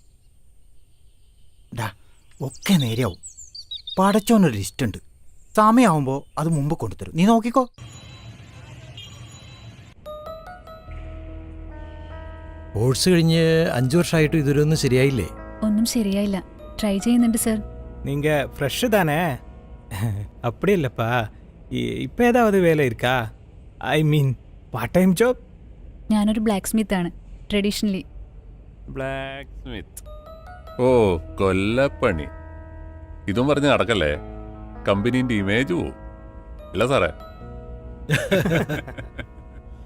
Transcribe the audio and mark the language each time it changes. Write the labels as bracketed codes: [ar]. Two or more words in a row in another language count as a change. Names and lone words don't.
[ml] ഡാ, ഒക്കെ നേരെയാവും. പടച്ചോനൊരു ലിസ്റ്റ് ഉണ്ട്. സമയമാവുമ്പോൾ അത് മുമ്പ് കൊണ്ടുതരും. നീ നോക്കിക്കോ. കോഴ്സ് കഴിഞ്ഞ് 5 വർഷമായിട്ട് ഇതൊരൊന്നും ശരിയായില്ലേ? ഒന്നും ശരിയായില്ല. ട്രൈ ചെയ്യുന്നുണ്ട് സർ. [ta] நீங்க ஃப்ரெஷ்ஷு தானே? அப்படி இல்லைப்பா, இப்போ ஏதாவது வேலை இருக்கா? [en] I mean part time job? [ml] ഞാനൊരു [en] black smith [ml] ആണ്, ട്രഡീഷണലി. [en] black smith? [ml] ഓ, കൊല്ലപ്പണി. ഇതും പറഞ്ഞ് നടക്കല്ലേ, കമ്പനീൻ്റെ ഇമേജ് പോവും. ഇല്ല സാറേ?